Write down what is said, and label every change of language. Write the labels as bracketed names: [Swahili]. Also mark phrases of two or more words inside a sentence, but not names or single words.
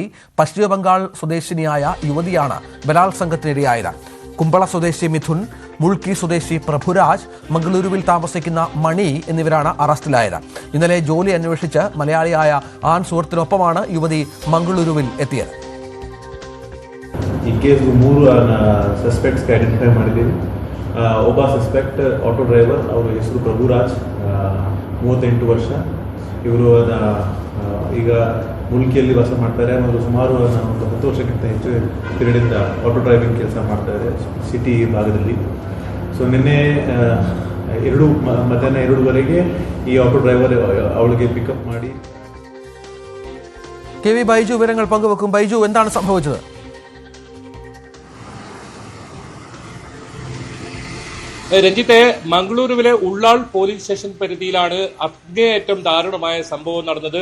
[Malayalam] പശ്ചിമബംഗാൾ സ്വദേശിനിയായ യുവതിയാണ് ബലാത്സംഗത്തിനിരയായത്. കുമ്പള സ്വദേശി മിഥുൻ, മുൾക്കി സ്വദേശി പ്രഭുരാജ്, മംഗളൂരുവിൽ താമസിക്കുന്ന മണി എന്നിവരാണ് അറസ്റ്റിലായത്. ഇന്നലെ ജോലി അന്വേഷിച്ച് മലയാളിയായ ആൺ സുഹൃത്തിനൊപ്പമാണ് യുവതി മംഗളൂരുവിൽ എത്തിയത്. [Kannada] ಒಬ್ಬ [English] suspect auto driver, [Kannada] ಅವರ ಹೆಸರು ಪ್ರಭುರಾಜ್, 38 ವರ್ಷ. ಇವರು ಈಗ ಮುಲ್ಕಿಯಲ್ಲಿ ವಾಸ ಮಾಡ್ತಾರೆ. ಅವರು ಸುಮಾರು 10 ವರ್ಷಕ್ಕಿಂತ ಹೆಚ್ಚು ಪೀರಿಯಡಿಂದ [English] auto driving [Kannada] ಕೆಲಸ ಮಾಡ್ತಾರೆ ಸಿಟಿ ಭಾಗದಲ್ಲಿ. ಸೊ ನಿನ್ನೆ ಮಧ್ಯಾಹ್ನ 2:15 ಈ [English] auto driver [Kannada] ಅವಳಿಗೆ ಪಿಕಪ್ ಮಾಡಿ. [Malayalam] കെ.വി. ബൈജു വിവരങ്ങൾ പങ്കുവെക്കും. ബൈജു, എന്താണ് സംഭവിച്ചത്? രഞ്ജിത്തെ, മംഗളൂരുവിലെ ഉള്ളാൾ [English] police station [Malayalam] പരിധിയിലാണ് അങ്ങേയറ്റം ദാരുണമായ സംഭവം നടന്നത്.